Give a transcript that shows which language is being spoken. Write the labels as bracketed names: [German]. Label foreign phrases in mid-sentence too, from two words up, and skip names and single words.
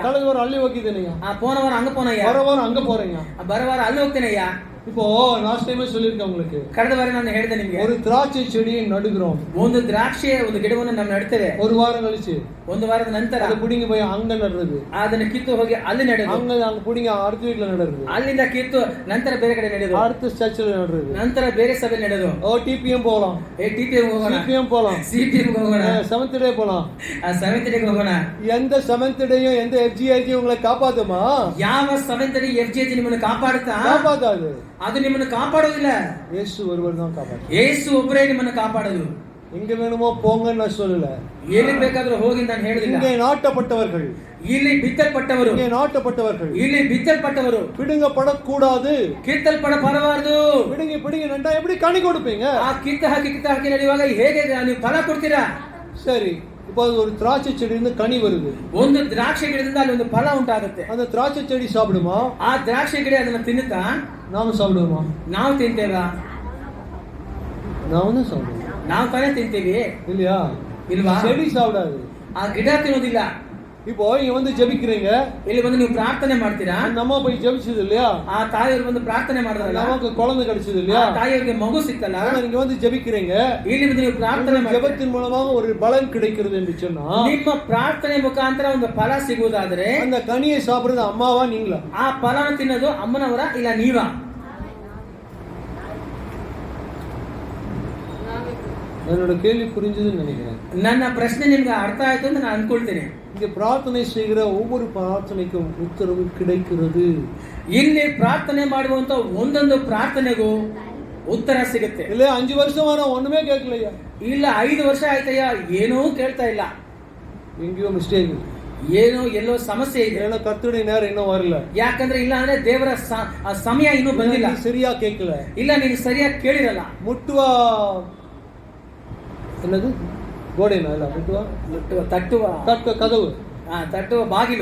[Kannada] ಕಳೆದ ವಾರ ಅಲ್ಲಿ ಹೋಗಿದ್ದೀನಯ್ಯ, [Tamil] போன வாரம் அங்க போனய்யா, வர வாரம் அங்க போறேங்க, [Kannada] ಬರ ವಾರ ಅಲ್ಲಿ ಹೋಗ್ತೀನಯ್ಯಾ. [Tamil] இப்போ [English] last time [Tamil] சொல்லியிருக்கேன் உங்களுக்கு, [Kannada] ಕಳೆದ ವಾರ ನಾನು ಹೇಳಿದೆ ನಿಮಗೆ, [Tamil] ஒரு திராட்சை செடியை நடுகிறோம். [Kannada] ಒಂದು ದ್ರಾಕ್ಷಿಯ ಒಂದು ಗಿಡವನ್ನು ನಾವು ನೆಡ್ತೇವೆ. [Tamil] ஒரு வாரம் கழிச்சு [Kannada] ಒಂದು ವಾರದ ನಂತರ [Tamil] அது புடிங்கி போய் அங்க நடுறது, [Kannada] ಅದನ್ನ ಕಿತ್ತು ಹೋಗಿ ಅಲ್ಲಿ ನೆಡೋದು, [Tamil] அங்க புடிங்கி அடுத்த வீட்டுல நடுறது, [Kannada] ಅಲ್ಲಿಂದ ಕಿತ್ತು ನಂತರ ಬೇರೆ ಕಡೆ ನೆಡೋದು, [Tamil] அடுத்த சர்ச்சில் நடுறது, [Kannada] ನಂತರ ಬೇರೆ ಸಭೆ ನೆಡೋದು. [Tamil] TPM போகலாம், [Kannada] TPM ಹೋಗೋಣ, [Tamil] CPM போகலாம், [Kannada] CPM ಹೋಗೋಣ, [Tamil] செவன்த் டே போகலாம், [Kannada] செவன்த் ಡೇ ಹೋಗೋಣ. [Tamil] எந்த செவன்த் டேயும் எந்த FGIG உங்களை காப்பாத்துமா? [Kannada] ಯಾವ ಸೆವೆಂತ್ ಡೇ FGIG ನಿಮ್ಮನ್ನು ಕಾಪಾಡುತ್ತಾ? [Tamil] காப்பாத்தாது. [Kannada] ಅದು ನಿಮ್ಮನ್ನು ಕಾಪಾಡೋದಿಲ್ಲ. [Tamil] இயேசு ஒருவர் தான் காப்பாற்று. [Kannada] ಯೇಸು ಒಬ್ಬರೇ ನಿಮ್ಮನ್ನು ಕಾಪಾಡೋದು. [Tamil] எங்க வேணுமோ போங்கன்னு நான் சொல்லல, [Kannada] ಎಲ್ಲಿ ಬೇಕಾದ್ರೂ ಹೋಗಿ ನಾನು ಹೇಳುದಿಲ್ಲ. [Tamil] இங்கே நாட்டப்பட்டவர்கள், [Kannada] ಇಲ್ಲಿ ಬಿತ್ತಲ್ಪಟ್ಟವರು, [Tamil] இங்கே நாட்டப்பட்டவர்கள், [Kannada] ಇಲ್ಲಿ ಬಿತ್ತಲ್ಪಟ್ಟವರು [Tamil] பிடுங்கப்படக்கூடாது, [Kannada] ಕಿತ್ತಲ್ಪಡಬಾರದು. [Tamil] பிடுங்கி நண்டா எப்படி கனி கொடுப்பீங்க? [Kannada] ಆ ಕಿತ್ತ ಹಾಕಿ ನಡೆಯುವಾಗ ಹೇಗೆ ನೀವು ಫಲ ಕೊಡ್ತೀರಾ? [Tamil] சரி, இப்போ அது ஒரு திராட்சை செடியிலிருந்து கனி வருது, [Kannada] ಒಂದು ದ್ರಾಕ್ಷಿ ಗಿಡದಿಂದ ಅಲ್ಲಿ ಒಂದು ಫಲ ಉಂಟಾಗುತ್ತೆ. [Tamil] அந்த திராட்சை செடி சாப்பிடுமா? [Kannada] ಆ ದ್ರಾಕ್ಷಿ ಗಿಡ ಅದನ್ನ ತಿನ್ನುತ್ತಾ? [Tamil] நாம சாப்பிடுவோமா? [Kannada] ನಾವು ತಿಂತೇವಾ? [Tamil] நான் தான் சாப்பிடுவோம். [Kannada] ನಾವು ತಾನೇ ತಿಂತೀವಿ [Tamil] இல்லையா? [Kannada] ಇಲ್ವಾ? [Tamil] செடி சாப்பிடாது. [Kannada] ಆ ಗಿಡ ತಿನ್ನೋದಿಲ್ಲ. [Tamil] இப்போ இங்க வந்து ஜெபிக்கிறீங்க, [Kannada] ಇಲ್ಲಿ ಬಂದು ನೀವು ಪ್ರಾರ್ಥನೆ ಮಾಡ್ತೀರಾ, [Tamil] நம்ம போய் ஜெபிச்சது இல்லையா? [Kannada] ಆ ತಾಯಿಯವರು ಬಂದು ಪ್ರಾರ್ಥನೆ ಮಾಡಿದ್ರಲ್ಲ, [Tamil] நமக்கு குழந்தை கிடைச்சது இல்லையா? [Kannada] ತಾಯಿಯವರಿಗೆ ಮಗು ಸಿಕ್ಕಲ್ಲ, [Tamil] நீங்க வந்து ஜெபிக்கிறீங்க, [Kannada] ಇಲ್ಲಿ ಬಂದು ನೀವು ಪ್ರಾರ್ಥನೆ ಮಾಡಿ [Tamil] ஜெபத்தின் மூலமாக ஒரு பலன் கிடைக்கிறது என்று சொன்னா, [Kannada] ನಿಮ್ಮ ಪ್ರಾರ್ಥನೆ ಮುಖಾಂತರ ಒಂದು ಫಲ ಸಿಗುವುದಾದರೆ [Tamil] அந்த கனியை சாப்பிடுறது அம்மாவா நீங்களா? [Kannada] ಆ ಫಲನ ತಿನ್ನೋದು ಅಮ್ಮನವರ ಇಲ್ಲ ನೀವಾ? [Tamil] என்னோட கேள்வி புரிஞ்சதுன்னு நினைக்கிறேன். [Kannada] ನನ್ನ ಪ್ರಶ್ನೆ ನಿಮ್ಗೆ ಅರ್ಥ ಆಯ್ತು ಅಂತ ನಾನು ಅನ್ಕೊಳ್ತೇನೆ. [Tamil] இங்க பிரார்த்தனை செய்கிற ஒவ்வொரு பிரார்த்தனைக்கும் உத்தரவு கிடைக்கிறது. [Kannada] ಇಲ್ಲಿ ಪ್ರಾರ್ಥನೆ ಮಾಡುವಂತ ಒಂದೊಂದು ಪ್ರಾರ್ಥನೆಗೂ ಉತ್ತರ ಸಿಗುತ್ತೆ. [Tamil] இல்ல 5 வருஷமா நான் ஒண்ணுமே கேட்கலையா, [Kannada] ಇಲ್ಲ 5 ವರ್ಷ ಆಯ್ತಯ್ಯ ಏನೂ ಕೇಳ್ತಾ ಇಲ್ಲ, [Tamil] எங்கேயோ மிஸ்டேக், [Kannada] ಏನೋ ಎಲ್ಲೋ ಸಮಸ್ಯೆ ಇದೆ, [Tamil] ஏன்னா கர்த்தருடைய நேரம் இன்னும் வரல, [Kannada] ಯಾಕಂದ್ರೆ ಇಲ್ಲ ಅಂದ್ರೆ ದೇವರ ಸಮಯ ಇನ್ನೂ ಬಂದಿಲ್ಲ, [Tamil] நீ சரியா கேட்கல, [Kannada] ಇಲ್ಲ ನೀನು ಸರಿಯಾಗಿ ಕೇಳಿರಲ್ಲ. [Tamil] முட்டுவா என்னது ಗೋಡೆನಾ? [Kannada] ಇಲ್ಲ ಮುಟ್ಟುವ, ತಟ್ಟುವ ಕದವು, ತಟ್ಟುವ ಬಾಗಿಲು,